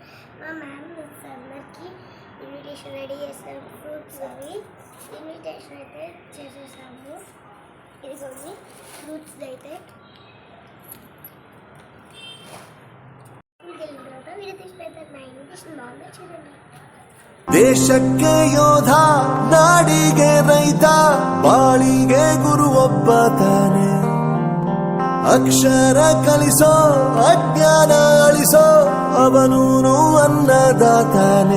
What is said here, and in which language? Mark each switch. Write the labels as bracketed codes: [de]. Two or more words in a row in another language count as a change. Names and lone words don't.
[te] మా మ్యామ్ అందరికి ఇన్విటేషన్ రెడీ చేస్తారు. ఫ్రూట్స్ అవి ఇన్విటేషన్ అయితే చేసేసాము. ఇదిగోండి ఫ్రూట్స్ అయితే స్కూల్కి వెళ్ళిన తర్వాత వీడియో తీసి పెడతారు. నా ఇన్విటేషన్ బాగుందా చూడండి. [kn] ದೇಶಕ್ಕೆ ಯೋಧ, ನಾಡಿಗೆ ರೈತ, ಬಾಳಿಗೆ ಗುರು ಒಬ್ಬ ತಾನೆ. ಅಕ್ಷರ ಕಲಿಸೋ, ಅಜ್ಞಾನ ಅಳಿಸೋ, ಅವನೂನು ಅನ್ನದಾತಾನೆ.